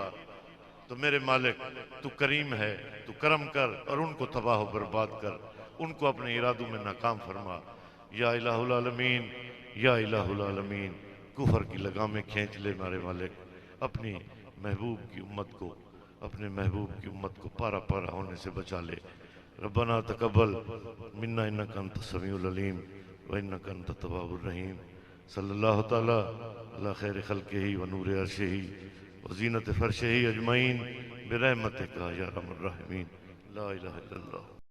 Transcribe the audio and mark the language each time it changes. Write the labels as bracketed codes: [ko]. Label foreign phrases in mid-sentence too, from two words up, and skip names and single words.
[ur] تو میرے مالک تو کریم ہے، تو کرم کر اور ان کو تباہ و برباد کر، ان کو اپنے ارادوں میں ناکام فرما. [ar] يا إله العالمين، يا إله العالمين, [ur] کفر کی لگامیں کھینچ لے میرے مالک، اپنی محبوب کی امت کو، اپنے محبوب کی امت کو پارہ پارہ ہونے سے بچا لے. [ar] ربنا تقبل منا إنك أنت السميع العليم وإنك أنت التواب الرحيم. صلى الله تعالى على خير خلقه ونور عرشه وزينة فرشه أجمعين برحمتك يا أرحم الراحمين. لا إله إلا الله.